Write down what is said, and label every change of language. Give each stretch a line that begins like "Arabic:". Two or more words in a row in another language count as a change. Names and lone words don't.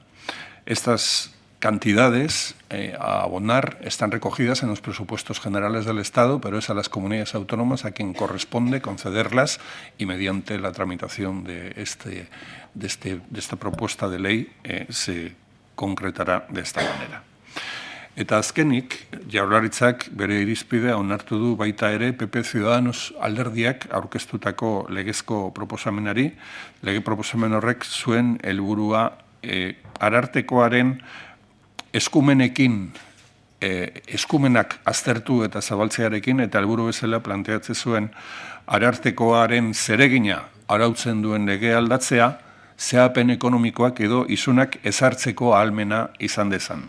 Spanish: Estas cantidades a abonar están recogidas en los presupuestos generales del Estado, pero es a las comunidades autónomas a quien corresponde concederlas y mediante la tramitación de esta propuesta de ley se concretará de esta manera.
Basque: Eta azkenik, Jaurlaritzak bere irizpidea onartu du baita ere PP Ciudadanos alderdiak aurkeztutako legezko proposamenari. Lege proposamen horrek zuen helburua arartekoaren eskumenekin, eskumenak aztertu eta zabaltzearekin, eta helburu bezala planteatzen zuen arartekoaren zeregina arautzen duen lege aldatzea, zehapen ekonomikoak edo isunak ezartzeko ahalmena izan dezan.